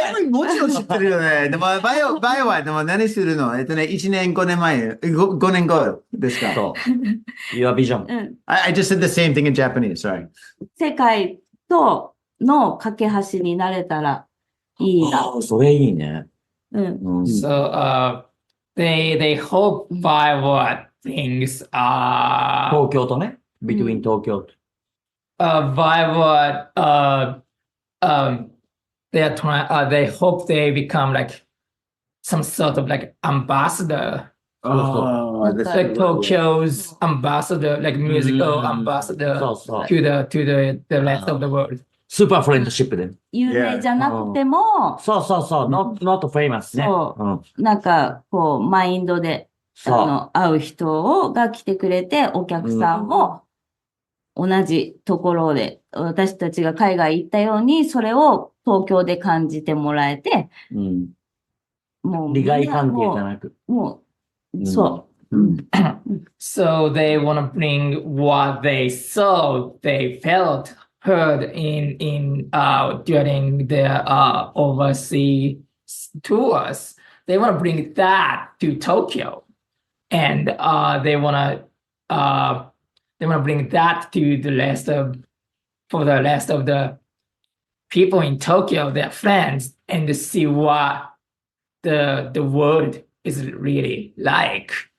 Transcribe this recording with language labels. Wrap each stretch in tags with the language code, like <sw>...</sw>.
<ja>もちろん知ってるよね。でも、VAIWATTでも何するの？ 1年、5年前、5年後ですか？そう。</ja> <en>Your vision. I just said the same thing in Japanese, sorry.</en> <ja>世界との架け橋になれたらいいな。それいいね。</ja> <en>So, they hope VAIWATT things are</en> <ja>東京とね。 between 東京と。</ja> <en>VAIWATT, they are trying. They hope they become like some sort of like ambassador. Like Tokyo's ambassador, like musical ambassador to the rest of the world.</en> <ja>スーパーフレンドシップで。有名じゃなくても、そうそうそう、</ja> <en>not famous</en> <ja>ね。なんか、こう、マインドで、会う人が来てくれて、お客さんも同じところで、私たちが海外行ったように、それを東京で感じてもらえて、もう、利害関係じゃなく。もう、そう。</ja> <en>So they want to bring what they saw, they felt, heard in during their overseas tours. They want to bring that to Tokyo, and they want to bring that to the rest of the people in Tokyo, their friends, and to see what the world is really like.</en>